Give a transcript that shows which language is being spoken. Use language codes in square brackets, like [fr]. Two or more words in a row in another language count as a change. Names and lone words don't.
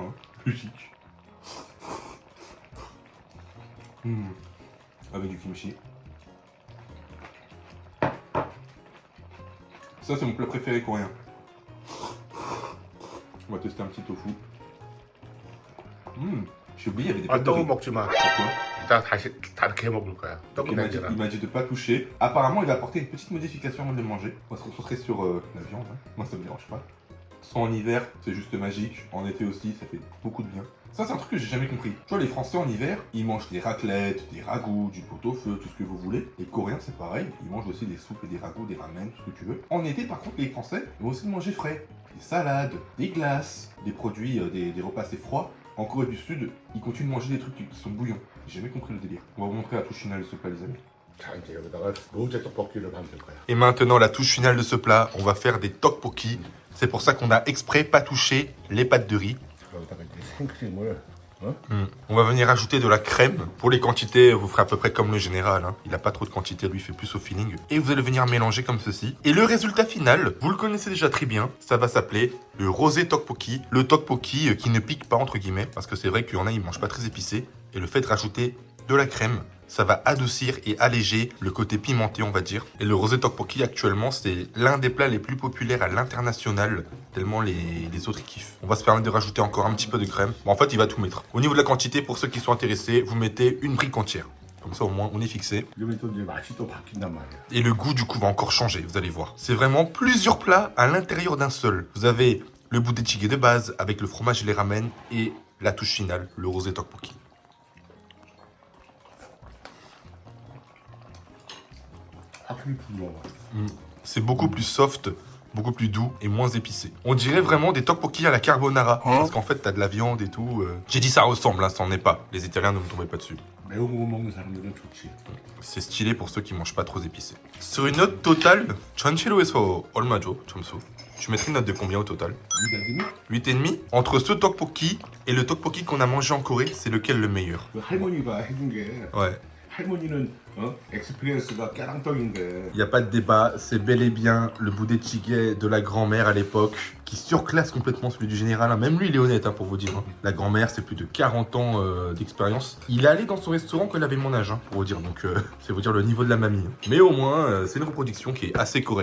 [fr] Logique. Avec du kimchi. Ça c'est mon plat préféré coréen. On va tester un petit tofu. J'ai oublié, il y avait des pâtes de riz. [ko] 먹지 마. [fr] Pourquoi? [ko] 이따 다시 다르게 해 먹을 거야. 떡은 [fr] Il m'a dit de pas toucher. Apparemment, il va apporter une petite modification avant de le manger. On va se concentrer sur la viande. Moi, ça me dérange pas. Soit en hiver, c'est juste magique. En été aussi, ça fait beaucoup de bien. Ça, c'est un truc que j'ai jamais compris. Tu vois, les Français en hiver, ils mangent des raclettes, des ragoûts, du pot-au-feu, tout ce que vous voulez. Les Coréens, c'est pareil. Ils mangent aussi des soupes et des ragoûts, des ramen, tout ce que tu veux. En été, par contre, les Français vont aussi manger frais. Des salades, des glaces, des produits, des repas assez froids. En Corée du Sud, ils continuent de manger des trucs qui sont bouillants. J'ai jamais compris le délire. On va vous montrer la touche finale de ce plat, les amis. [ko] 자, 이제 여기다가 로제 떡볶이를 만들 거야. [fr] Et maintenant, la touche finale de ce plat, on va faire des tteokbokki. C'est pour ça qu'on a exprès pas touché les pâtes de riz. [ko] 여기다가 이제 생크림을 [fr] On va venir ajouter de la crème. Pour les quantités, vous ferez à peu près comme le général. Hein. Il n'a pas trop de quantité, lui il fait plus au feeling. Et vous allez venir mélanger comme ceci. Et le résultat final, vous le connaissez déjà très bien. Ça va s'appeler le rosé tteokbokki. Le tteokbokki qui ne pique pas entre guillemets. Parce que c'est vrai qu'il y en a, ils mangent pas très épicé. Et le fait de rajouter de la crème, ça va adoucir et alléger le côté pimenté, on va dire. Et le rosé tteokbokki, actuellement, c'est l'un des plats les plus populaires à l'international, tellement les autres kiffent. On va se permettre de rajouter encore un petit peu de crème. Bon, en fait, il va tout mettre. Au niveau de la quantité, pour ceux qui sont intéressés, vous mettez une brique entière. Comme ça, au moins, on est fixé. [ko] 이러면 또 이제 맛이 또 바뀐단 말이야. [fr] Et le goût, du coup, va encore changer, vous allez voir. C'est vraiment plusieurs plats à l'intérieur d'un seul. Vous avez le budae-jjigae de base, avec le fromage et les ramen, et la touche finale, le rosé tteokbokki. [ko] 확실히 부드러워. [fr] C'est beaucoup plus soft, beaucoup plus doux et moins épicé. On dirait vraiment des tteokbokki à la carbonara. Parce qu'en fait, t'as de la viande et tout. J'ai dit ça ressemble, hein, ça en est pas. Les Italiens ne me tombez pas dessus. [ko] 매운 거 먹는 사람들은 좋지. [fr] C'est stylé pour ceux qui mangent pas trop épicé. Sur une note totale, [ko] 전체로에서 얼마죠, 점수? [fr] Tu mettrais une note de combien au total? 8,5. Entre ce tteokbokki et le tteokbokki qu'on a mangé en Corée, c'est lequel le meilleur? [ko] 그 할머니가 해준 게 [fr] Ouais. [ko] 할머니는 expérience가 깨랑떡인데. [fr] Il n'y a pas de débat, c'est bel et bien le budae-jjigae de la grand-mère à l'époque qui surclasse complètement celui du général. Même lui, il est honnête, hein, pour vous dire. Hein. La grand-mère, c'est plus de 40 ans d'expérience. Il est allé dans son restaurant quand il avait mon âge, hein, pour vous dire. Donc, c'est vous dire le niveau de la mamie. Mais au moins, c'est une reproduction qui est assez correcte.